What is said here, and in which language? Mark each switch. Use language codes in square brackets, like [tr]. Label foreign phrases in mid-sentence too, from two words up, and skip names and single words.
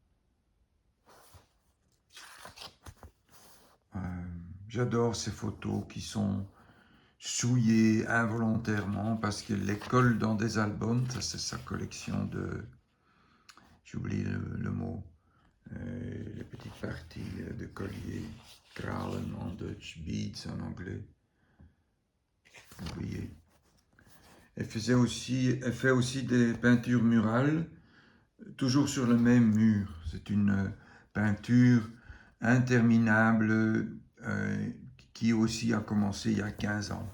[fr] J'adore ces photos qui sont souillées involontairement parce qu'elle les colle dans des albums. Ça, c'est sa collection de... J'oublie le mot. Les petites parties de collier. Kralen en Dutch, beads en anglais. Oublié. Elle fait aussi des peintures murales, toujours sur le même mur. C'est une peinture interminable qui aussi a commencé il y a 15 ans.